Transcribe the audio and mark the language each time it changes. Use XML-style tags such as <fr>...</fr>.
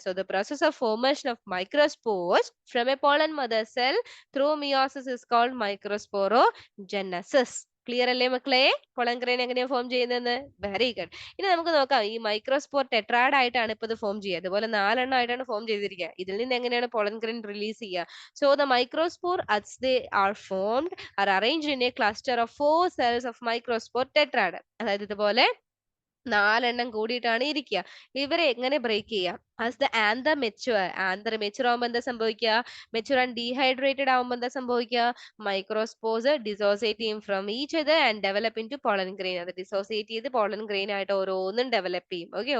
<en>So the process of formation of microspores from a pollen mother cell through meiosis is called microsporogenesis.</en> <ml>Clear അല്ലേ മക്കളെ? Pollen grain എങ്ങനെയാ form ചെയ്യുന്നതെന്ന്?</ml> <en>Very good.</en> <ml>ഇനി നമുക്ക് നോക്കാം. ഈ മൈക്രോസ്പോർ ടെട്രാഡ് ആയിട്ടാണ് ഇപ്പൊ ഇത് ഫോം ചെയ്യുക. അതുപോലെ 4 എണ്ണം ആയിട്ടാണ് ഫോം ചെയ്തിരിക്കുക. ഇതിൽ നിന്ന് എങ്ങനെയാണ് പോളൻ ഗ്രെയിൻ റിലീസ് ചെയ്യുക?</ml> <en>So the microspore as they are formed are arranged in a cluster of 4 cells of microspore tetrad.</en> <ml>അതായത് ഇതുപോലെ 4 എണ്ണം കൂടിയിട്ടാണ് ഇരിക്കുക. ഇവരെ എങ്ങനെ ബ്രേക്ക് ചെയ്യാം?</ml> <en>as the anther mature</en> <ml>ആവുമ്പോൾ എന്താ സംഭവിക്കുക? മെച്ചുവർ ആൻഡ് ഡീഹൈഡ്രേറ്റഡ് ആവുമ്പോൾ എന്താ സംഭവിക്കുക? മൈക്രോസ്പോസ് ഡിസോസിയേറ്റ് ചെയ്യും</ml> <en>From each other and develop into pollen grain.</en> <ml>അത് ഡിസോസിയേറ്റ് ചെയ്ത് പോളൻ ഗ്രെയിൻ ആയിട്ട് ഓരോന്നും ഡെവലപ്പ് ചെയ്യും. ഓക്കെ.</ml>